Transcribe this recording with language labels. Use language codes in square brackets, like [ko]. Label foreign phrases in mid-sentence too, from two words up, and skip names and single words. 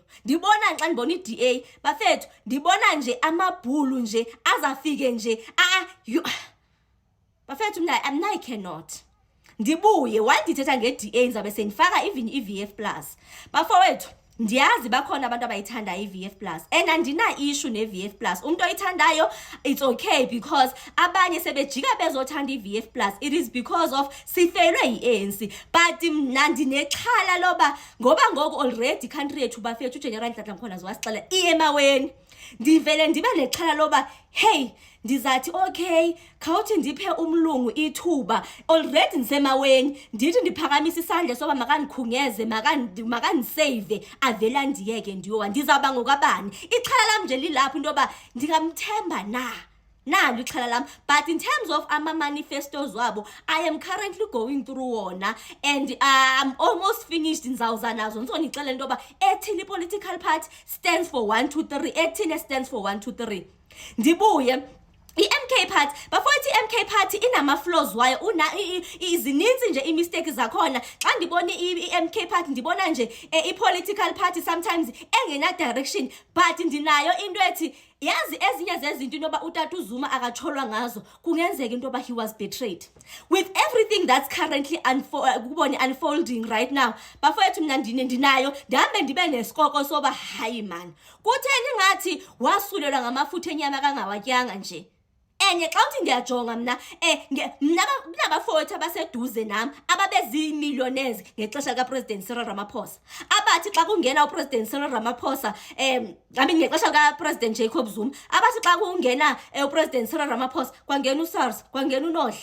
[xh] Ndibona xa ndibona i-DA bafethu, ndibona nje amabhulu nje azafike nje bafethu mna [en] I cannot. [xh] Ndibuye wandithetha nge-DA ndizabe sendifaka even i-VF plus. Bafowethu ndiyazi bakhona abantu abayithandayo i-VF plus and andina issue ne-VF plus. Umuntu oyithandayo [en] it's okay because [xh] abanye sebejika bezothanda i-VF plus. [en] It is because of [xh] sifelwe yi-ANC. But mna ndinexhala loba ngoba ngoku [en] already country [xh] yethu bafethu uGeneral Nhlanhla Mkhwanazi wasixela iye emaweni. Ndivele ndibe nexhala loba hey ndizathi okay khawuthi ndiphe umlungu ithuba already ndisemaweni ndithi ndiphakamisa isandla soba makandikhungeze makandisave avela ndiyeke ndiyowa ndizawuba ngokabani. Ixhala lam nje lilapho into yoba ndingamthemba nalo ixhala lam. [en] But in terms of ama-manifestos wabo I am currently going through wona and I'm almost finished. [xh] Ndizawuza nazo ndizonixelela into yoba ethini [en] political party stands for 1 2 3 [xh] ethini [en] stands for 1 2 3. [xh] Ndibuye i-MK party bafowethu i-MK party inama-flaws wayo izininzi nje i-mistakes zakhona. Xa ndibona i-MK party ndibona nje [en] i-political party sometimes [xh] engena-direction but ndinayo into ethi yazi ezinye zezinto into yoba uTata uZuma akatsholwa ngazo kungenzeka into yoba [en] he was betrayed with everything that's currently unfolding right now. [xh] Bafowethu mna ndinayo ndihambe ndibe nesikoko soba hayi man kutheni ngathi wasulelwa ngamafutha enyama kangawatyanga nje. Enye xa uthi ndiyajonga mna kunabafowethu abaseduze nami ababezii-millionaires ngexesha likaPresident Cyril Ramaphosa abathi xa kungena uPresident Cyril Ramaphosa ngexesha likaPresident Jacob Zuma abathi xa kungena uPresident Cyril Ramaphosa kwangena uSARS kwangena uNodla.